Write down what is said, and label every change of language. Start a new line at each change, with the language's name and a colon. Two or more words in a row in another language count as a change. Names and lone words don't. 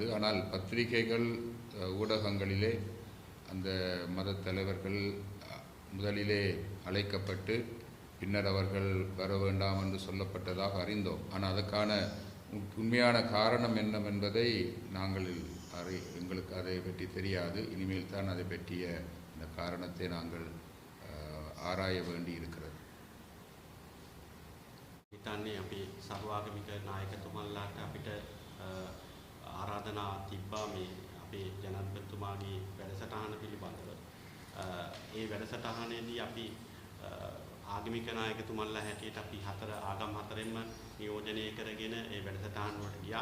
Tamil: ஆனால் பத்திரிகைகள், ஊடகங்களிலே அந்த மத தலைவர்கள் முதலிலே அழைக்கப்பட்டு பின்னர் அவர்கள் வர வேண்டாம் என்று சொல்லப்பட்டதாக அறிந்தோம். ஆனால் அதற்கான உண்மையான காரணம் என்னவென்பதை நாங்கள் எங்களுக்கு அதை பற்றி தெரியாது. இனிமேல் தான் அதை பற்றிய இந்த காரணத்தை நாங்கள் ආරාය வேண்டி இருக்கிறது.
Sinhala: හිතන්නේ අපි සර්වාගමික නායකතුමන්ලාට අපිට ආරාධනා තිබ්බා මේ අපේ ජනාධිපතිතුමාගේ වැඩසටහන පිළිබඳව. ඒ වැඩසටහනේදී අපි ආගමික නායකතුමන්ලා හැටියට අපි ආගම් හතරෙන්ම නියෝජනය කරගෙන ඒ වැඩසටහන වලට ගියා.